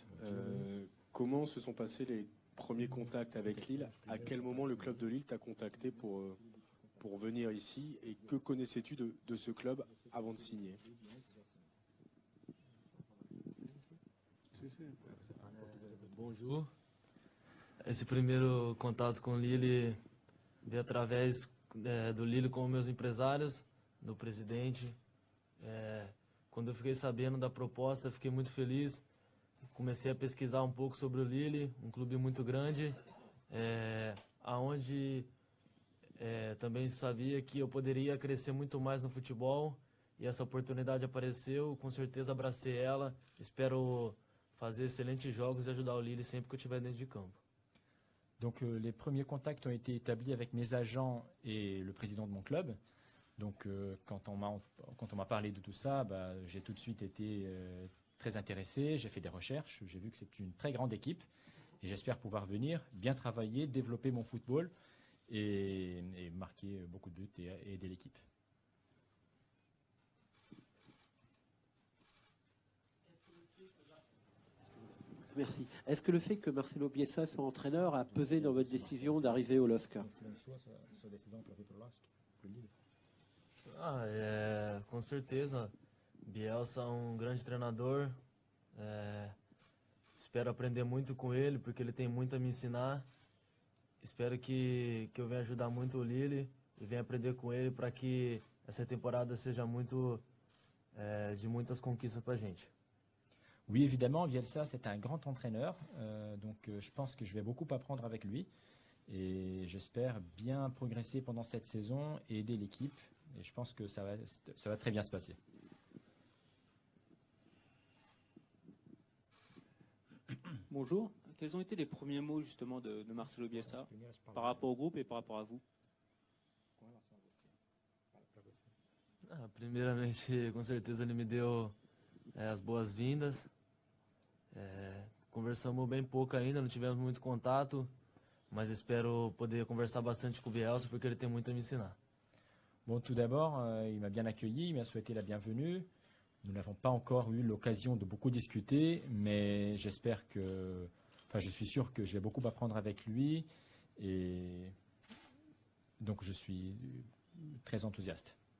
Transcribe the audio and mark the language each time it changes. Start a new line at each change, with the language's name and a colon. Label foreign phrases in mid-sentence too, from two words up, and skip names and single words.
French: Comment se sont passés les premiers contacts avec Lille? À quel moment le club de Lille t'a contacté pour venir ici? Et que connaissais-tu de ce club avant de signer? Bonjour.
Portuguese: Esse primeiro contato com o Lille veio através do Lille com meus empresários, do presidente. Quando eu fiquei sabendo da proposta, eu fiquei muito feliz. Comecei a pesquisar um pouco sobre o Lille, um clube muito grande, aonde também sabia que eu poderia crescer muito mais no futebol. E essa oportunidade apareceu, com certeza abracei ela. Espero fazer excelentes jogos et ajudar o Lille sempre que eu estiver dentro de campo.
French: Donc les premiers contacts ont été établis avec mes agents et le président de mon club. Donc quand on m'a parlé de tout ça, j'ai tout de suite été très intéressé, j'ai fait des recherches, j'ai vu que c'est une très grande équipe et j'espère pouvoir venir, bien travailler, développer mon football et marquer beaucoup de buts et aider l'équipe. Merci. Est-ce que le fait que Marcelo Bielsa soit entraîneur a pesé dans votre décision d'arriver au LOSC?
Portuguese: Com certeza. Bielsa é grande treinador. Espero aprender muito com ele, porque ele tem muito a me ensinar. Espero que eu venha ajudar muito o Lille e venha aprender com ele para que essa temporada seja de muitas conquistas para a gente.
French: Oui, évidemment, Bielsa, c'est un grand entraîneur, donc je pense que je vais beaucoup apprendre avec lui et j'espère bien progresser pendant cette saison et aider l'équipe et je pense que ça va très bien se passer. Bonjour, quels ont été les premiers mots justement de Marcelo Bielsa par rapport au groupe et par rapport à vous?
Portuguese: Primeiramente, com certeza ele me deu as boas-vindas. Conversamos bem pouco ainda, não tivemos muito contato, mas espero poder conversar bastante com o Bielsa porque ele tem muito a me ensinar.
French: Bon, tout d'abord, il m'a bien accueilli, il m'a souhaité la bienvenue. Nous n'avons pas encore eu l'occasion de beaucoup discuter, mais je suis sûr que je vais beaucoup apprendre avec lui et donc je suis très enthousiaste.